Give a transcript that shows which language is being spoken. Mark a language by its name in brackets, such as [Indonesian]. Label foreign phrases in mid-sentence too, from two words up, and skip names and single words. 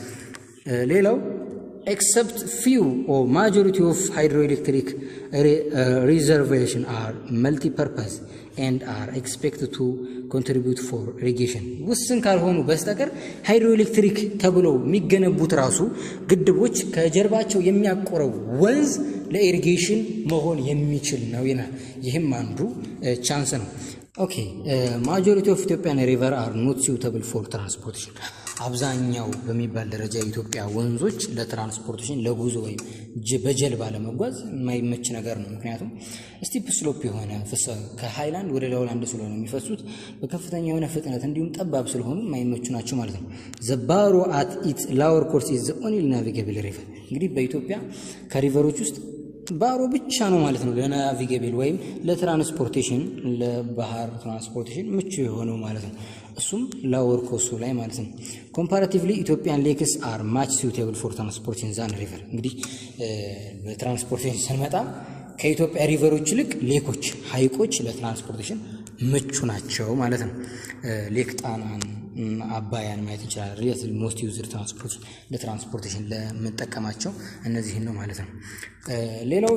[English] ሌላው except few or majority of hydroelectric reservations are multi-purpose and are expected to contribute for irrigation። [Amharic] ውስን ካልሆኑ በስተቀር ሃይድሮኤሌክትሪክ ተብሎ የሚገነቡት ራሱ ግድቦች ከጀርባቸው የሚያቆረው ወንዝ ለኢሪጌሽን መሆን የሚችል ነው ይላል። ይህም አንዱ ቻንስ ነው። ኦኬ [English] majority of Ethiopian river are not suitable for transportation። [Amharic] አብዛኛው በሚባል ደረጃ የኢትዮጵያ ወንዞች ለትራንስፖርቴሽን ለጉዞ ወይም በጀልባ ለመጓዝ የማይመች ነገር ነው። ምክንያቱም [English] steep slope [Amharic] የሆነ ከሃይላንድ ወደ ሎውላንድ ስለሆነ የሚፈሱት በከፍተኛ የሆነ ፍጥነት እንዲሁም ጠባብ ስለሆኑ የማይመቹ ናቸው ማለት ነው። [English] the Baro at its lower course is the only navigable river። [Amharic] እንግዲህ በኢትዮጵያ ከሪቨሮች ውስጥ ባሮ ብቻ ነው ማለት ነው ለናቪጌብል ወይም ለትራንስፖርቴሽን ለባህር ትራንስፖርቴሽን ምቹ የሆነው ማለት ነው። እሱም ላወር ኮስቱ ላይ ማለት ነው። ኮምፓራቲቭሊ [English] Ethiopian lakes are much suitable for transportation than river። [Amharic] እንግዲህ በትራንስፖርቴሽን ስንመጣ ከኢትዮጵያ ሪቨሮች ይልቅ ሌኮች ሐይቆች ለትራንስፖርቴሽን ምቹ ናቸው ማለት ነው። ሌክ ጣናን አባያን ማየት እንችላለን። [English] relative most used [Amharic] ለትራንስፖርቴሽን ለምንጠቀማቸው እነዚህን ነው ማለት ነው። ሌላው